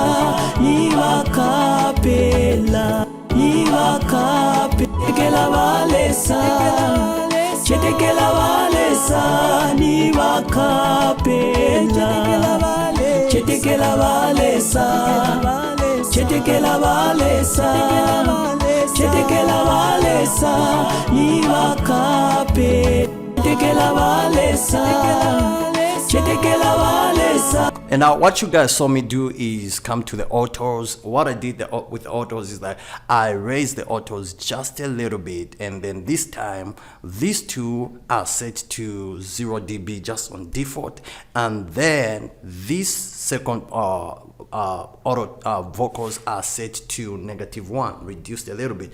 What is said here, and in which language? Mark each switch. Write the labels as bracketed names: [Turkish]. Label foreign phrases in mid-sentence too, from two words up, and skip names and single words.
[Bemba] iwa kapela, iwa kapela balesa, chetekela balesa, iwa kapela, chetekela balesa, chetekela balesa, chetekela balesa, iwa kapela, chetekela balesa, chetekela balesa. [English] And now what you guys saw me do is come to the autos. What I did with the autos is that I raised the autos just a little bit, and then this time these two are set to 0 dB just on default, and then this second auto vocals are set to -1, reduced a little bit.